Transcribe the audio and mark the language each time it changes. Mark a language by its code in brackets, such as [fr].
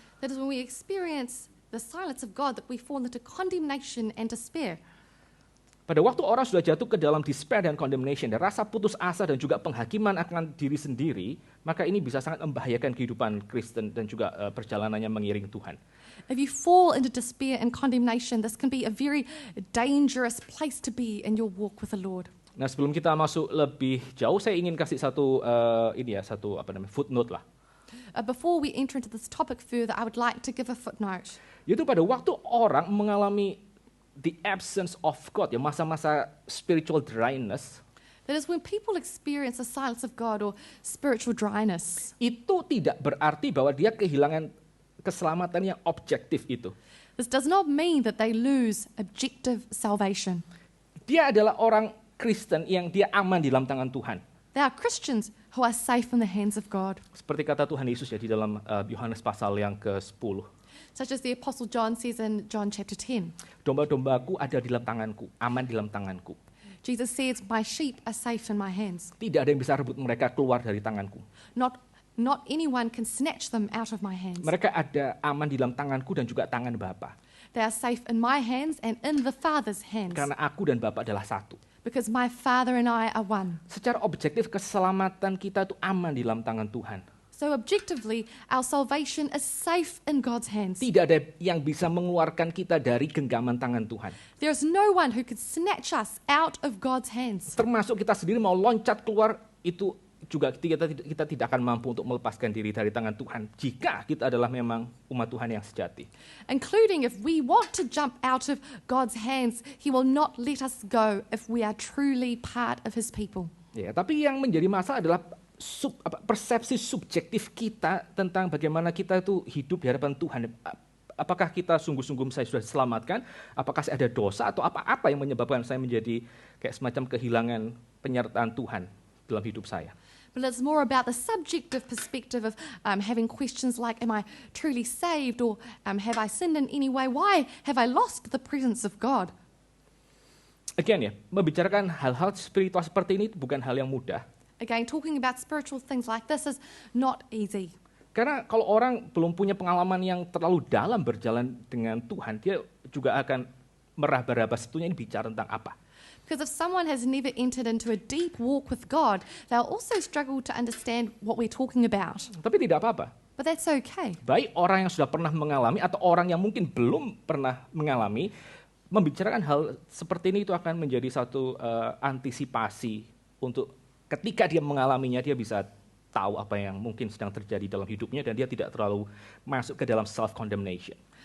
[en] That is when we experience the silence of God that we fall into condemnation and despair. [id] Pada waktu orang sudah jatuh ke dalam despair dan condemnation, dan rasa putus asa dan juga penghakiman akan diri sendiri, maka ini bisa sangat membahayakan kehidupan Kristen dan juga perjalanannya mengiring Tuhan. [en] If you fall into despair and condemnation, this can be a very dangerous place to be in your walk with the Lord. [id] Nah, sebelum kita masuk lebih jauh, saya ingin kasih satu footnote lah. [en] Before we enter into this topic further, I would like to give a footnote. [id] Yaitu pada waktu orang mengalami [en] the absence of God, [id] ya masa-masa [en] spiritual dryness, That is when people experience the silence of God or spiritual dryness. [id] itu tidak berarti bahwa dia kehilangan keselamatan yang objektif itu. [en] This does not mean that they lose objective salvation. [id] Dia adalah orang Kristen yang dia aman di dalam tangan Tuhan. [en] They are Christians who are safe in the hands of God. [id] Seperti kata Tuhan Yesus ya di dalam Yohanes pasal yang ke-10. [en] Such as the Apostle John says in John chapter 10. [id] Domba-dombaku ada di dalam tanganku, aman di dalam tanganku. [en] Jesus says, my sheep are safe in my hands. [id] Tidak ada yang bisa rebut mereka keluar dari tanganku. [en] Not anyone can snatch them out of my hands. [id] Mereka ada aman di dalam tanganku dan juga tangan Bapa. [en] They are safe in my hands and in the Father's hands. [id] Karena aku dan Bapa adalah satu. [en] Because my Father and I are one. [id] Secara objektif keselamatan kita itu aman di dalam tangan Tuhan. [en] So objectively, our salvation is safe in God's hands. [id] Tidak ada yang bisa mengeluarkan kita dari genggaman tangan Tuhan. [en] There is no one who could snatch us out of God's hands. [id] Termasuk kita sendiri mau loncat keluar, itu juga kita tidak akan mampu untuk melepaskan diri dari tangan Tuhan jika kita adalah memang umat Tuhan yang sejati. [en] Including if we want to jump out of God's hands, He will not let us go if we are truly part of His people. [id] Ya, tapi yang menjadi masalah adalah persepsi subjektif kita tentang bagaimana kita itu hidup di hadapan Tuhan. Apakah kita sungguh-sungguh saya sudah diselamatkan? Apakah saya ada dosa atau apa yang menyebabkan saya menjadi kayak semacam kehilangan penyertaan Tuhan dalam hidup saya? [en] But it's more about the subjective perspective of having questions like, am I truly saved? Or have I sinned in any way? Why have I lost the presence of God? [id] Again ya, membicarakan hal-hal spiritual seperti ini bukan hal yang mudah. [en] Again, talking about spiritual things like this is not easy. [id] Karena kalau orang belum punya pengalaman yang terlalu dalam berjalan dengan Tuhan, dia juga akan meraba-raba sebetulnya ini bicara tentang apa. [en] Because if someone has never entered into a deep walk with God, they'll also struggle to understand what we're talking about. [id] Tapi tidak apa-apa. [en] But that's okay. [id] Baik orang yang sudah pernah mengalami atau orang yang mungkin belum pernah mengalami, membicarakan hal seperti ini itu akan menjadi satu antisipasi untuk ketika dia mengalaminya, dia bisa tahu apa yang mungkin sedang terjadi dalam hidupnya dan dia tidak terlalu masuk ke dalam self-condemnation.